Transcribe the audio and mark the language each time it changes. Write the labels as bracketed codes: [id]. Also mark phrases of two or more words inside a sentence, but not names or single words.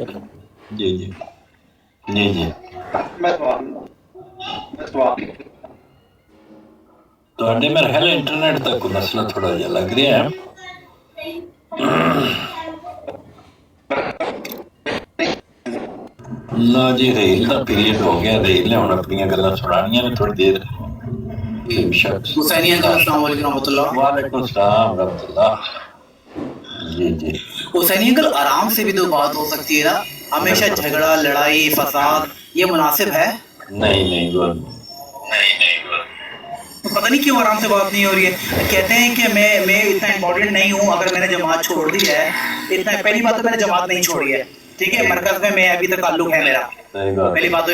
[pa] ਜੀ ਜੀ ਜੀ ਜੀ ਤੁਹਾਡੇ ਮੇਰੇ ਖਿਆਲ ਇੰਟਰਨੈਟ ਦਾ ਕੋਈ ਮਸਲਾ ਥੋੜਾ ਜਿਹਾ ਲੱਗ ਰਿਹਾ ਹੈ। ਨਾ ਜੀ ਰੇਲ ਦਾ ਪੀਰੀਅਡ ਹੋ ਗਿਆ, ਰੇਲ ਨੇ ਹੁਣ ਆਪਣੀਆਂ ਗੱਲਾਂ ਸੁਣਾਉਣੀਆਂ ਨੇ ਥੋੜੀ देर। [hi] हुसैनी अंकल [ar] السلام عليكم ورحمة الله. وعليكم السلام ورحمة الله. [hi] जी जी हुसैनी अंकल आराम से भी तो बात हो सकती है ना, हमेशा झगड़ा लड़ाई फसाद ये मुनासिब है? नहीं नहीं पता नहीं क्यों आराम से बात नहीं हो रही है। कहते हैं कि मैं इतना इम्पोर्टेंट नहीं हूँ, अगर मैंने जमात छोड़ दी है इतना, पहली बात तो मैंने जमात नहीं छोड़ी है, ठीक है, मरकज में मैं अभी तक ताल्लुक है मेरा, पहली बात तो।